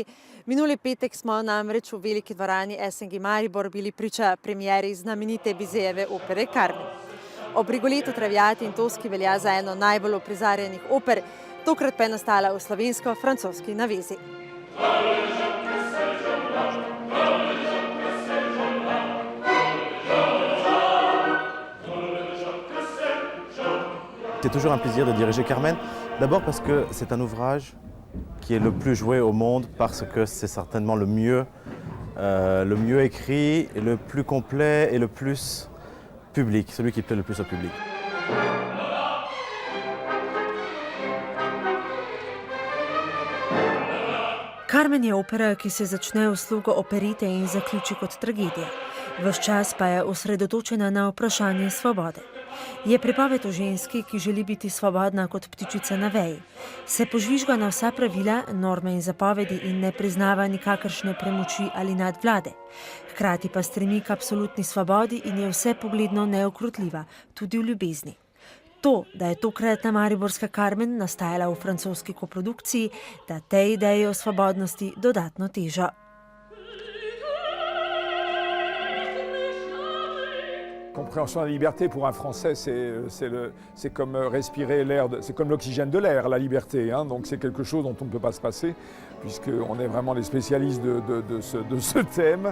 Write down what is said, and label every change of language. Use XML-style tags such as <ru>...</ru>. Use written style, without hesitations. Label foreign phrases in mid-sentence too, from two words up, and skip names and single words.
<sl>Minuli petek smo namreč v veliki dvorani SNG Maribor bili priča premieri znamenite Bizejeve opere Carmen. Ob Rigolettu, Traviati in Toschi velja za eno najbolj uprizarjenih oper, tokrat pa je nastala v slovensko-francoski navezi.</sl> <fr>C'est toujours un plaisir de diriger Carmen, d'abord parce que c'est un ouvrage qui est le plus joué au monde, parce que c'est certainement le mieux écrit, et le plus complet et le plus public, celui qui plaît le plus au public.</fr> <sl>Carmen je opera, ki se začne v slogu operite in zaključi kot tragedija. Ves čas pa je osredotočena na vprašanje svobode. Je pripoved o ženski, ki želi biti svobodna kot ptičica na veji. Se požvižga na vsa pravila, norme in zapovedi in ne priznava nikakršne premoči ali nadvlade. Hkrati pa stremi k absolutni svobodi in je vse pogledno neukrotljiva, tudi v ljubezni. To, da je tokratna mariborska Carmen nastajala v francoski koprodukciji, da tej ideji o svobodnosti dodatno teža.</sl> <fr>Compréhension de la liberté pour un Français, c'est comme respirer l'air, c'est comme l'oxygène de l'air, la liberté. Donc c'est quelque chose dont on ne peut pas se passer, puisqu'on est vraiment les spécialistes de ce thème.</fr>